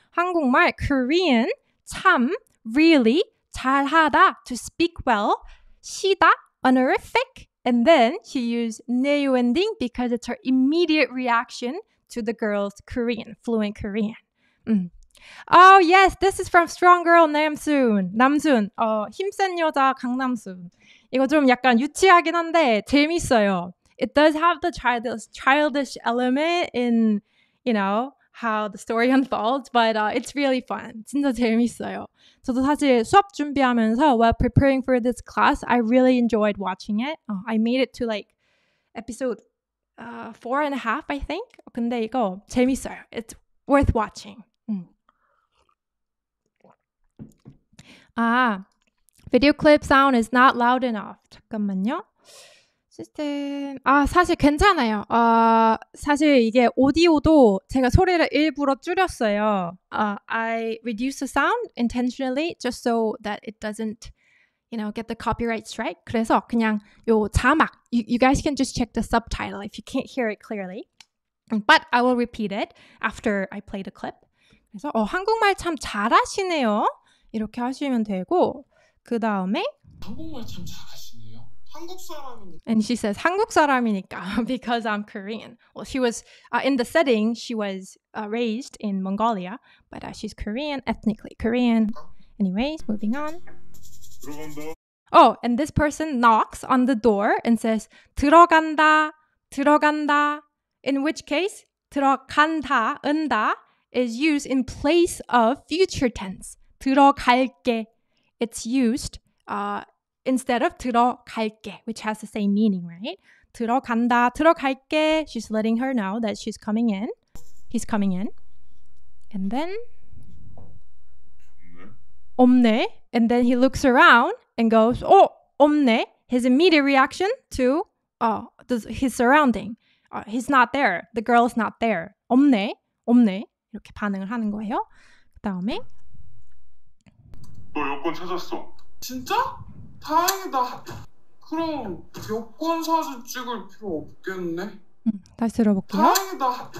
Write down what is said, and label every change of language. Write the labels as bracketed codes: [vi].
[en] 한국말, Korean, 참, really, 잘하다, to speak well, 시다, honorific, and then she used 내유 ending because it's her immediate reaction to the girl's Korean, fluent Korean. Oh, yes, this is from Strong Girl 남순. [ko] 힘센 여자 강남순. 이거 좀 약간 유치하긴 한데 재밌어요. [en] It does have the childish element in, how the story unfolds, but it's really fun. [ko] 진짜 재밌어요. 저도 사실 수업 준비하면서 [en] while preparing for this class, I really enjoyed watching it. I made it to episode 4.5, I think. [ko] 근데 이거 재밌어요. [en] It's worth watching. Video clip sound is not loud enough. [ko] 잠깐만요. 시스템 사실 괜찮아요. 사실 이게 오디오도 제가 소리를 일부러 줄였어요. [en] I reduced the sound intentionally just so that it doesn't, get the copyright strike. [ko] 그래서 그냥 요 자막, [en] you guys can just check the subtitle if you can't hear it clearly. But I will repeat it after I play the clip. [ko] 그래서 한국말 참 잘하시네요. 이렇게 하시면 되고 그 다음에 한국말 참 잘하시네요. 한국 사람이니까. [en] And she says [ko] 한국 사람이니까 [en] because I'm Korean. Well, she was in the setting. She was raised in Mongolia, but she's Korean, ethnically Korean. Anyways, moving on. [ko] 들어간다. [en] And this person knocks on the door and says 들어간다. In which case 들어간다, 은다 is used in place of future tense. [ko] 들어갈게. [en] It's used instead of 들어갈게, which has the same meaning, right? [ko] 들어간다, 들어갈게. [en] She's letting her know that she's coming in. He's coming in. And then 없네. And then he looks around and goes, 없네. His immediate reaction to his surrounding. He's not there. The girl's not there. 없네. [ko] 이렇게 반응을 하는 거예요. 그 다음에 너 여권 찾았어. 진짜? 다행이다. 그럼 여권 사진 찍을 필요 없겠네. 다시 들어볼게요. 다행이다.